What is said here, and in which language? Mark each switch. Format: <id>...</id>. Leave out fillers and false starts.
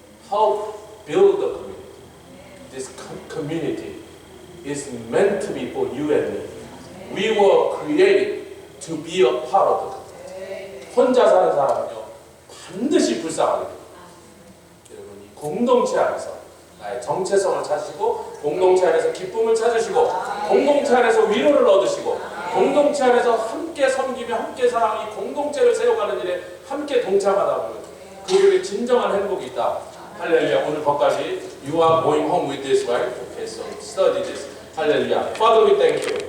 <en>Help build the community. This community is meant to be for you and me. We were created to be a part of the community.</en> <ko>혼자 사는 사람은요 반드시 불쌍하게 됩니다. 여러분 이 공동체 안에서 나의 정체성을 찾으시고 공동체 안에서 기쁨을 찾으시고 공동체 안에서 위로를 얻으시고 공동체 안에서 함께 섬기며 함께 사랑하는 이 공동체를 세워가는 일에 함께 동참하다 보면 그들의 진정한 행복이 있다. 할렐루야. 오늘 거기까지</ko> <en>You are going home with this, right? Okay, so study this.</en> <ko>할렐루야.</ko> <en>Father, we thank you.</en>